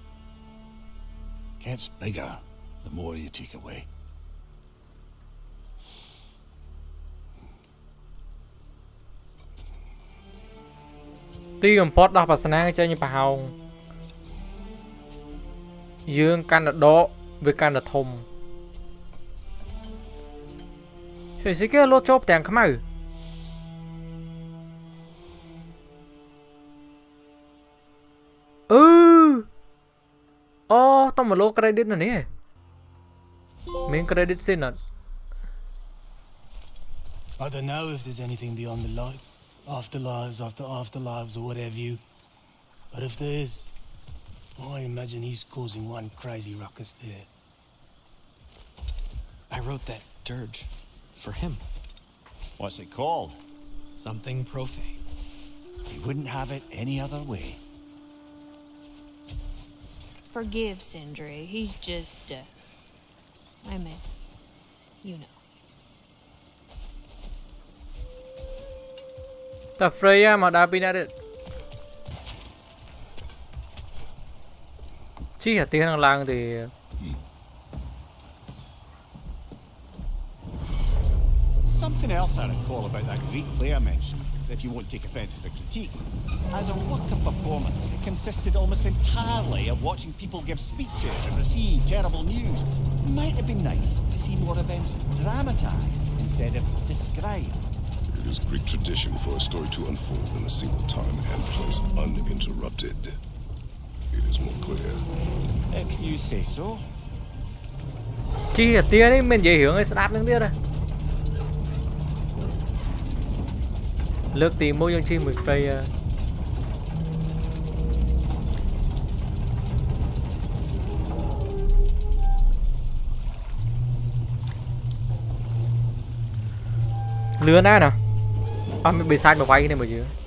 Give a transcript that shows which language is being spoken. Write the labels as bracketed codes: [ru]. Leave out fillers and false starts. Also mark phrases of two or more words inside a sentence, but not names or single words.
[en] Gets bigger the more you take away. [km] Tíបំផុតដោះបាសនាចេញពីប្រហោង យើងកាន់តែដកវាកាន់តែធំជួយសិគេលោតចូលផ្ទាំងខ្មៅអូតោះមកលោ credit នៅនេះមាន [en] credit scene [km] អត់ [en] I don't know if there's anything beyond the light. Afterlives after afterlives or whatever you. But if there is, I imagine he's causing one crazy ruckus there. I wrote that dirge for him. What's it called? Something profane. He wouldn't have it any other way. Forgive Sindri. He's just, I mean, you know. [km] តែ Freya មកដើរពីណាទៀតជីអាទៀននឹងឡើងទេ [en] Something else I recall about that Greek player mentioned, if you won't take offence at the critique. As a work of performance, it consisted almost entirely of watching people give speeches and receive terrible news. Might have been nice to see more events dramatised instead of described. It is Greek tradition for a story to unfold in a single time and place uninterrupted. It is more clear. If you say so. [km] ជីអាទៀននេះមិននិយាយរឿងឲ្យស្ដាប់នឹងទៀតទេ លើកទី1យើងជិះមួយ Freya លឿនណាស់ណាអត់មានបិសាចមកវាយគ្នាមកយើង